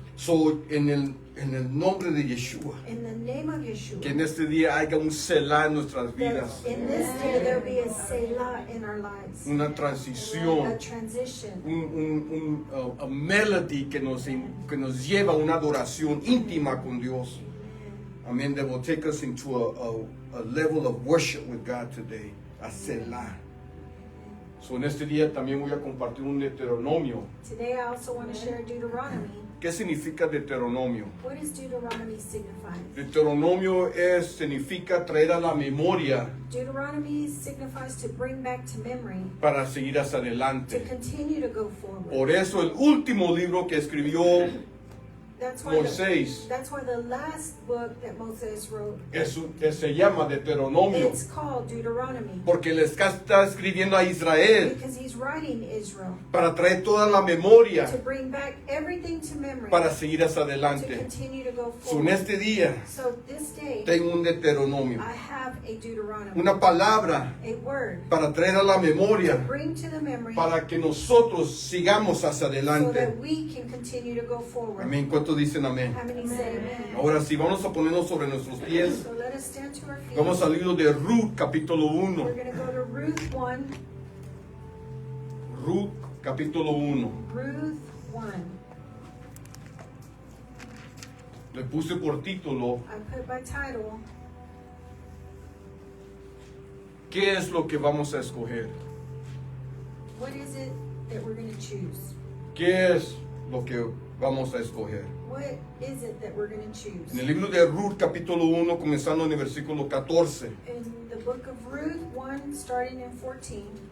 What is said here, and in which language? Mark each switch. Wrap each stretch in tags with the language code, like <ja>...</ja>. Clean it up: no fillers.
<en>So,</en> <es>en el nombre de Yeshua,</es> <en>In the name of Yeshua,</en> <es>que en este día haya un Selah en nuestras vidas,</es> <en>that in this day there be a Selah in our lives,</en> <es>una</es> <en>a</en> <es>transición,</es> <en>transition, a melody</en> <es>que nos lleva a una adoración íntima con Dios. Amén.</es> <en>That will take us into a level of worship with God today, a Selah. So,</en> <es>en este día también voy a compartir un Deuteronomio.</es> <en>Today I also want to share Deuteronomy.</en> <es>¿Qué significa Deuteronomio?</es> <en>What does Deuteronomy signify?</en> <es>Deuteronomio significa traer a la memoria</es> <en>Deuteronomy signifies to bring back to memory,</en> <es>para seguir hacia</es> <en>to</en> <es>adelante.</es> <en>continue to go forward.</en> <es>Por eso el último libro que escribió</es> <en>That's why</en> <es>Moisés</es> <en>the last book that Moses wrote,</en> <es>se llama Deuteronomio,</es> <en>it's called Deuteronomy,</en> <es>porque le está escribiendo a Israel</es> <en>because he's writing Israel</en> <es>para traer toda la memoria</es> <en>to bring back everything to memory,</en> <es>para seguir hacia</es> <en>to</en> <es>adelante.</es> <en>continue to go So,</en> <es>en</es> <en>forward.</en> <es>este día</es> <en>So this day,</en> <es>tengo un Deuteronomio,</es> <en>I have a Deuteronomy,</en> <es>una palabra</es> <en>a word,</en> <es>para traer a la memoria,</es> <en>bring to the memory,</en> <es>para que nosotros sigamos hacia</es> <en>so</en> <es>adelante.</es> <en>that we can continue to go forward.</en> <es>Amén. ¿Cuántos dicen amén?</es> <en>How many say amen?</en> <es>Ahora sí, vamos a ponernos sobre nuestros pies.</es> <en>So let us stand to our feet.</en> <es>Vamos al libro de Ruth, capítulo 1.</es> <en>We're going to go to Ruth 1.</en> <es>Ruth, capítulo 1.</es> <en>Ruth 1.</en> <es>Le puse por título,</es> <en>I put by title,</en> <es>¿qué es lo que vamos a escoger?</es> <en>what is it that we're going to choose?</en> <es>¿Qué es lo que vamos a escoger?</es> <en>What is it that we're going to choose?</en> <es>En el libro de Ruth, capítulo 1, comenzando en el versículo 14.</es> <en>In the book of Ruth 1, starting in 14,</en>